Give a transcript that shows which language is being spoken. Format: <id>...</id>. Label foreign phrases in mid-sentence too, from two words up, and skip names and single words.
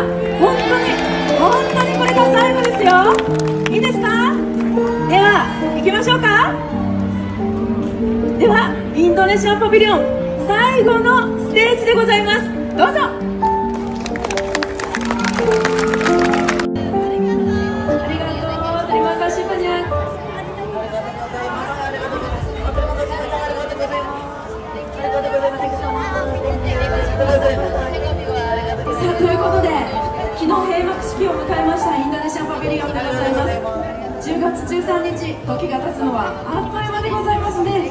<ja>本当にこれが最後ですよ。いいですか。では行きましょうか。ではインドネシアパビリオン最後のステージでございます。</ja> <id>どうぞ。Terima kasih banyak.</id> <ja>Sa, ということで、昨日閉幕式を迎えましたインドネシアンパビリオンでございます。10月13日、時が経つのはあっという間でございますね。</ja>